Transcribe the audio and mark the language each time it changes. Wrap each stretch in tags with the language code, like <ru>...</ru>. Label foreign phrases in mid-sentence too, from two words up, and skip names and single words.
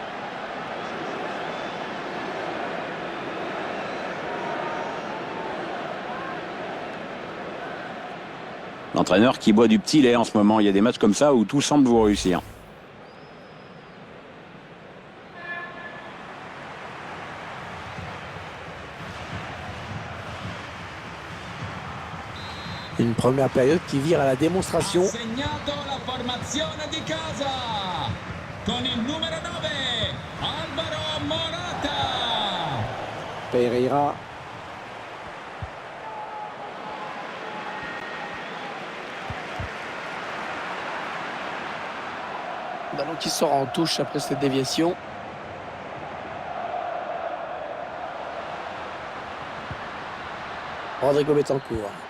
<fr>L'entraîneur qui boit du petit lait en ce moment. Il y a des matchs comme ça où tout semble vous réussir. Une première période qui vire à la démonstration.</fr> <it>Ha segnato la formazione di casa con il numero 9 Alvaro Morata. Pereira.</it> <fr>Ballon qui sort en touche après cette déviation. Rodrigo Betancourt.</fr>